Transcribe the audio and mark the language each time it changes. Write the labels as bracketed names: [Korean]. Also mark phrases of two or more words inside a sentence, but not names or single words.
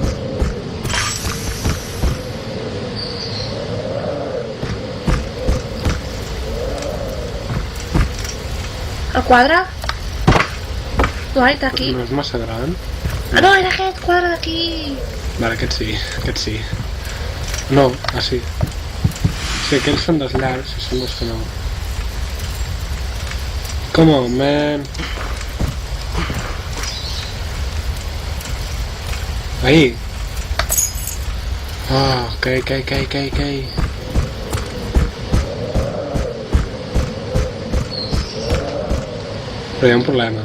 [Catalan] El quadre? No, està aquí. No és massa gran. Ah, no, era aquest quadre d'aquí. Vale, aquest sí. No, sí. Sí, aquells són dels llargs i són dels que no. [English] Come on, man. [Catalan] Ahí. Ah, ok. Però hi ha un problema.